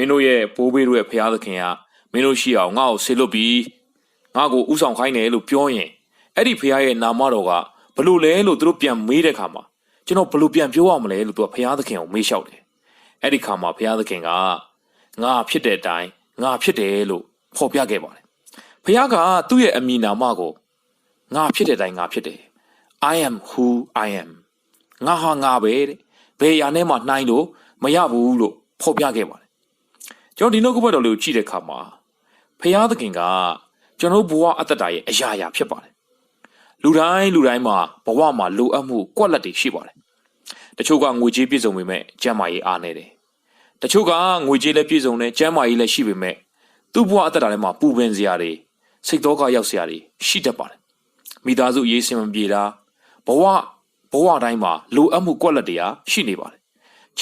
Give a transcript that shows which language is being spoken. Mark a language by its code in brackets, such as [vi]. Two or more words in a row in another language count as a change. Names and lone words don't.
[my] င်းတို့ရဲ့ဘိုးဘေးတို့ရဲ့ဘုရားသခင်ကမင်းတို့ရှိအောင်ငါ့ကိုဆေလွတ်ပြီးငါ့ကိုဥဆောင်ခိုင်းတယ်လို့ပြောရင်အဲ့ဒီဖခင်ရဲ့နာမတော်ကဘလို့လဲလို့သူတို့ပြန်မေးတဲ့ခါမှာကျွန်တော်ဘလို့ပြန်ပြောရမလဲလို့သူကဖခင်သခင်ကိုမေးလျှောက် တယ်အဲ့ဒီခါမှာဖခင်သခင်ကငါဖြစ်တဲ့အတိုင်းငါဖြစ်တယ်လို့ဖော်ပြခဲ့ပါတယ်ဖခင်ကသူ့ရဲ့အမည်နာမကိုငါဖြစ်တဲ့အတိုင်းငါဖြစ်တယ် [en] I am who I am [my] ငါ ဟာငါပဲတဲ့ဘယ်ရာနဲ့မှနှိုင်းလို့မရဘူးလို့ဖော်ပြခဲ့ပါတယ်ကျွန်တော်ဒီနှုတ်ကပတ်တော်လေးကိုကြည့်တဲ့အခါမှာဖခင်သ ခင်ကကျွန်တော်ဘဝအတ္တတာရဲ့အရာရာဖြစ်ပါတယ်လူတိုင်းမှာဘဝမှာလိုအပ်မှုကွက်လက်တွေရှိပါတယ်တချို့ကငွေကြေးပြည့်စုံပေမဲ့ကျန်းမာရေးအားနည်းတယ်တချို့ကငွေကြေးလည်းပြည့်စုံတယ်ကျန်းမာရေးလည်းရှိပေမဲ့သူ့ဘဝအတ္တတာထဲမှာပူပင်စရာတွေစိတ်သောကရောက်စရာတွေရှိတတ်ပါတယ်မိသားစုရေးစင်မပြေတာဘဝတိုင်းမှာလိုအပ်မှုကွက်လက်တွေရှိနေပါတယ်ချ